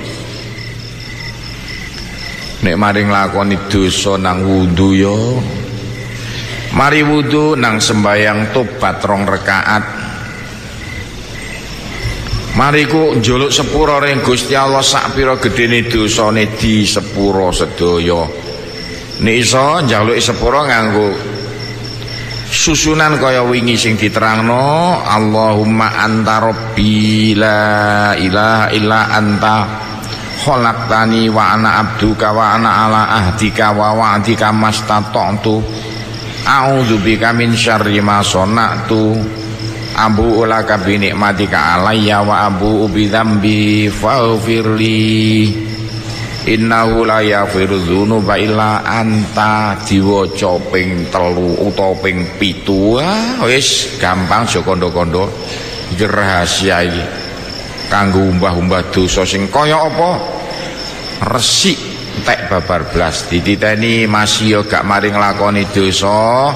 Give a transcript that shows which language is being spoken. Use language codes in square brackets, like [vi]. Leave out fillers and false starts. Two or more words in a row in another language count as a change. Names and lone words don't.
[jv] Nek maring nglakoni dosa nang wudu yo mari wudu nang sembayang tobat 2 rakaat. Mari ku njaluk sepuro ring Gusti Allah sak pira gedene dosane di sepuro sedaya. Nek iso njaluk sepuro nganggo susunan kaya wingi sing diterangno [ar] اللهم أنت ربي لا إله إلا أنت خلقتني وأنا عبدك وأنا على عهدك ووعدك ما استطعت أعوذ بك من شر ما صنعت أبوء لك بنعمتك علي وأبوء بذنبي فاغفر لي إنه لا يغفر الذنوب إلا أنت. [jv] Diwaca ping 3 utawa ping 7 wis gampang aja kandha-kandha. Iki rahasia iki kanggo umbah-umbah dosa sing kaya apa resik entek babar blas dititeni masih yo gak mari nglakoni dosa.